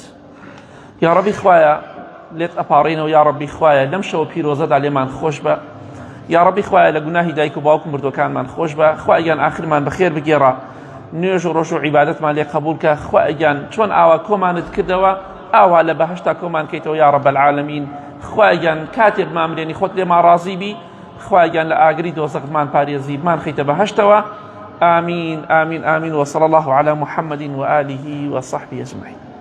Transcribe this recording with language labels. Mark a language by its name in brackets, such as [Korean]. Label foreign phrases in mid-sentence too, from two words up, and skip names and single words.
[Central Kurdish] یا ڕەبی خوایە لێت ئەپاڕێنەوە، یا ڕەبی خوایە لەم شەوە پیرۆزەدا لێمان خۆش بە، یا ڕەبی خوایە لە گوناهی دایک و باوک و مردوەکانمان خۆش بە، خوایگیان ئاخرمان بەخێر بگێڕە، نوێژ و ڕۆژ و عیبادەتمان لێ قبول کە، خوایگیان چۆن ئاوا کۆمانت کردەوە ئاوا لە بەهەشتا کۆمان کەیتەوە [Arabic] یا رب العالمین. [Central Kurdish] خوایان کاتێ بمامرێنی خۆت لێمان ڕازی بی، خوایان لە ئاگری دۆزەقمان پارێزی بمان خەیتە بەهەشتەوە. [Arabic] آمين آمين آمين، وصلى الله على محمد وآله وصحبه أجمعين.